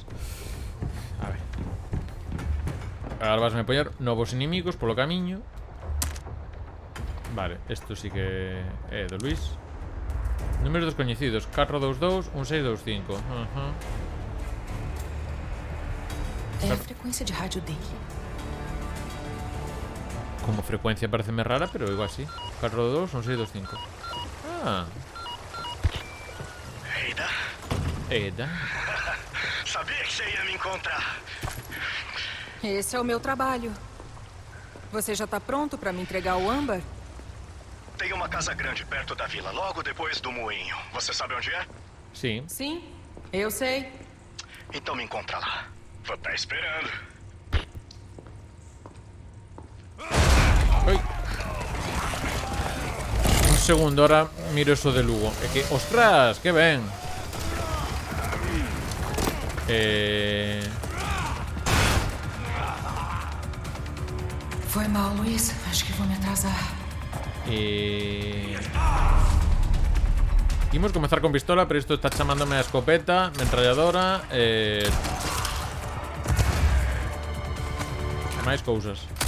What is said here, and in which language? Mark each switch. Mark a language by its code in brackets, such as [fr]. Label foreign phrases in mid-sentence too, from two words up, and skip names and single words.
[gl] A ver. Agora vas me poñer novos inimigos polo camiño. Vale, isto sí que é do Luis. Números descoñecidos: 422 1625. [pt] É a frequência de rádio dele. [gl] Como frecuencia pareceme rara, pero igual sí. 422 1625. Ah. Eida. [pt] Sabia que você ia me encontrar. Esse é o meu trabalho. Você já tá pronto pra me entregar o âmbar? Tem uma casa grande perto da vila, logo depois do moinho. Você sabe onde é? [gl] Sí. [pt] Sim, eu sei. Então me encontra lá. Vou estar esperando. Oi. [es] Un segundo, ahora miro eso de Lugo. [gl] É que, ostras, que ben. [pt] Foi mal, Luiz. Acho que vou me atrasar. [gl] Imos comezar con pistola, pero isto está chamándome a escopeta, metralladora, máis cousas.